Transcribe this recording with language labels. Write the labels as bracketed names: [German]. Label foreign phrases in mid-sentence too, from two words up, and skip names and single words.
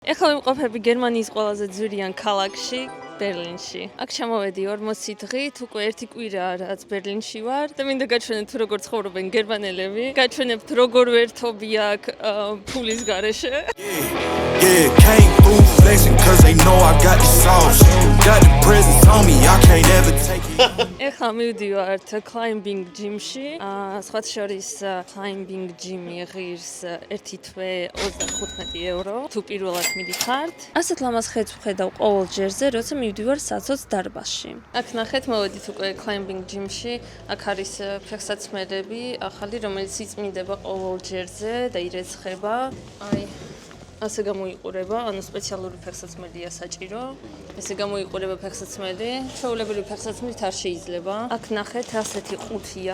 [Georgian] ეხლა ვიმყოფები გერმანიის ყველაზე ძვირიან ქალაქში, ბერლინში. აქ ჩამოვედი 40 დღით, უკვე ერთი კვირაა რაც ბერლინში ვარ და მინდა გაჩვენებთ როგორ ცხოვრობენ გერმანელები. გაჩვენებთ როგორ ვერთობი აქ ფულის გარეშე. [English] Yeah, came through flexing cause they know I got the sauce. Got the presents on me, I can't ever take it. [Georgian] ეხლა მივდივართ [English] climbing gym- [Georgian] ში. სხვათა შორის [English] climbing gym- [Georgian] ი ღირს ერთი თვე 35 евро. თუ პირველად მიდიხართ. ასეთ ლამაზ ხედს ვხედავ ყოველ ჯერზე, როცა მივდივარ საცოც დარბაზში. აქ ნახეთ, მოვედით უკვე [English] climbing gym- [Georgian] ში. აქ არის ფეხსაცმელები, ახალი, რომელიც იწმინდება ყოველ ჯერზე და ირეცხება. აი ასე გამოიყურება, ანუ სპეციალური ფეხსაცმელია საჭირო. ესე გამოიყურება ფეხსაცმელი. ჩვეულებრივი ფეხსაცმელით არ შეიძლება. აქ ნახეთ, ასეთი ყუთია.